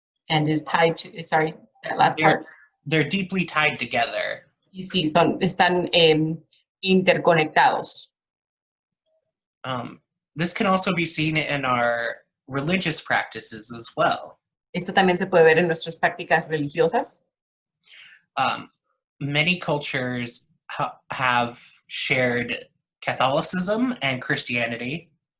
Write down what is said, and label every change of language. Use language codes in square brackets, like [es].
[en] And is tied to, sorry, that last part. They're deeply tied together. [es] Y sí, están interconectados. [en] This can also be seen in our religious practices as well. [es] Esto también se puede ver en nuestras prácticas religiosas. [en] Many cultures have shared Catholicism and Christianity.